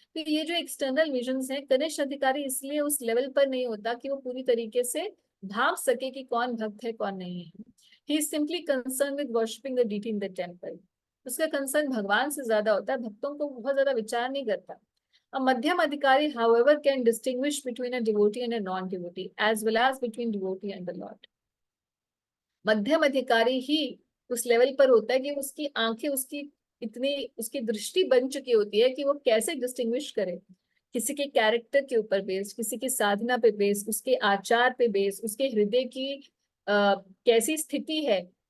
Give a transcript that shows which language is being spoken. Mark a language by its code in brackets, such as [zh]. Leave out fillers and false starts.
[hi] तो ये जो एक्सटर्नल विजन्स हैं, कनिष्ठ अधिकारी इसलिए उस लेवल पर नहीं होता कि वो पूरी तरीके से भाप सके कि कौन भक्त है कौन नहीं है। [en] He is simply concern with worshipping the deity in the temple. [hi] उसका कंसर्न भगवान से ज्यादा होता है, भक्तों को बहुत ज्यादा विचार नहीं करता। [en] A मध्यम अधिकारी, however, can distinguish between a devotee and a non-devotee, as well as between devotee and the Lord. [hi] मध्यम अधिकारी ही उस लेवल पर होता है कि उसकी आंखें उसकी इतनी उसकी दृष्टि बन चुकी होती है कि वो कैसे डिस्टिंग्विश करे किसी के कैरेक्टर के ऊपर बेस, किसी की साधना पे बेस, उसके आचार पे बेस, उसके हृदय की कैसी स्थिति है।